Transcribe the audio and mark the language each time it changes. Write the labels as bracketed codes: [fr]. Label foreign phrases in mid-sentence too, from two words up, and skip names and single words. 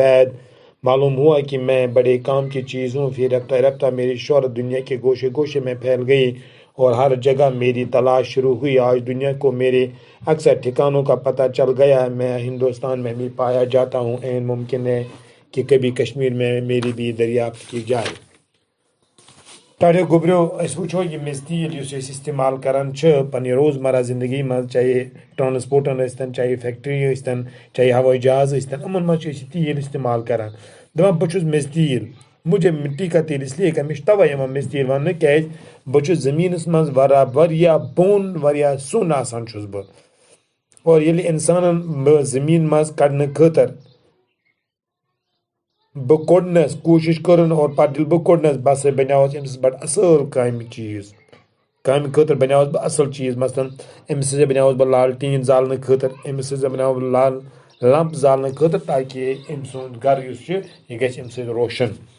[ur] بعد معلوم ہوا کہ میں بڑے کام کی چیز ہوں پھر رفتہ رفتہ میری شہرت دنیا کے گوشے گوشے میں پھیل گئی اور ہر جگہ میری تلاش شروع ہوئی آج دنیا کو میرے اکثر ٹھکانوں کا پتہ چل گیا ہے میں ہندوستان میں بھی پایا جاتا ہوں این ممکن ہے کہ کبھی کشمیر میں میری بھی دریافت کی جائے [ks] ٹاٹو گوبریو اس وچھو یہ میز تیل یُس أسۍ استعمال کران چھِ پننہِ روزمرہ زندگی منٛز چاہے ٹرانسپورٹن ٲسۍتن چاہے فیکٹری ٲسۍتن چاہے ہوٲیی جہاز ٲسۍتن یِمن منٛز چھِ أسۍ تیل استعمال کران دپان بہٕ چھُس میٚژِ تیل [ur] مجھے مٹی کا تیل اس لیے کہ [ks] مےٚ چھُ تَوَے یِوان میٚژِ تیل وننہٕ کیازِ بہٕ چھُس زٔمیٖنس منٛز واریاہ بوٚن واریاہ سوٚن آسان چھُس بہٕ اور ییٚلہِ اِنسانن زٔمیٖن منٛز کڑنہٕ خٲطرٕ بہٕ کوٚڑنس کوٗشش کٔرٕن اور پتہٕ ییٚلہِ بہٕ کوٚڑنس بہٕ ہسا بنیاوس أمِس بڑٕ اصل کامہِ خٲطرٕ بنیاوس بہٕ اصل چیٖز مثلاً أمِس ہسا بنیاوس بہٕ لالٹیٖن زالنہٕ خٲطرٕ أمِس ہسا بناوس بہٕ لمپ زالنہٕ خٲطرٕ تاکہِ أمۍ سُنٛد گرٕ یُس چھُ یہِ گژھِ اَمہِ سۭتۍ روشن